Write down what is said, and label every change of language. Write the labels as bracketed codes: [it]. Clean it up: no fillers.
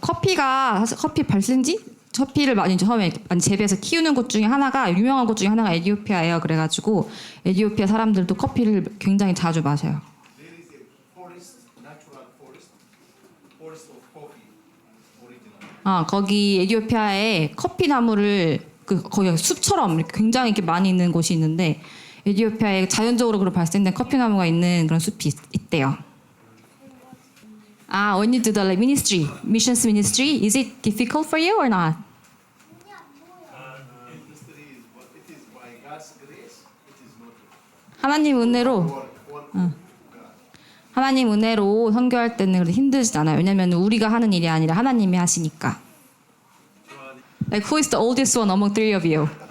[ko] 커피가 사실 커피 발생지? 커피를 많이 처음에 많이 재배해서 키우는 곳 중에 하나가 유명한 곳 중에 하나가 에티오피아예요. 그래가지고 에티오피아 사람들도 커피를 굉장히 자주 마셔요. [en] There is a forest, natural forest of coffee original. [ko] 거기 에티오피아에 커피 나무를 거기 숲처럼 이렇게 굉장히 이렇게 많이 있는 곳이 있는데 에티오피아에 자연적으로 그런 발생된 커피 나무가 있는 그런 숲이 있대요. [en] When you do the ministry, missions ministry, is it difficult for you or not? It is by God's grace. It is not [ko] 하나님 은혜로 [en] work of God. [ko] 하나님 은혜로 선교할 때는 그렇게 힘들지 않아요. 왜냐면 우리가 하는 일이 아니라 하나님이 하시니까. [en] Like who is the oldest one among three of you?